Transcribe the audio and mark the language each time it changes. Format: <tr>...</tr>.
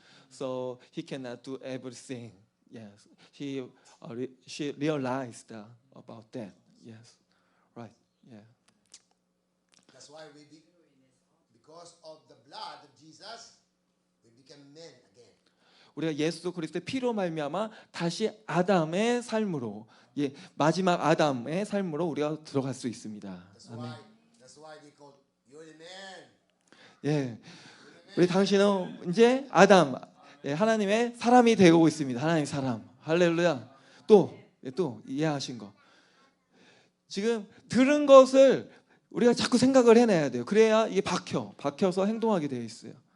<en>So he cannot do everything. Yes, she realized about that. Yes, right. Yeah. That's why because of the blood of Jesus, we become men again.</en> <ko>우리가 예수 그리스도의 피로 말미암아 다시 아담의 삶으로, 예, 마지막 아담의 삶으로 우리가 들어갈 수 있습니다. 아멘.</ko> <en>That's why they call you're the man.</en> <ko>예, 우리 당신은 이제 아담, 예, 하나님의 사람이 되고 있습니다. 하나님의 사람. 할렐루야. 또 이해하신 거. 지금 들은 것을 우리가 자꾸 생각을 해내야 돼요. 그래야 이게 박혀서 행동하게 되어 있어요.</ko>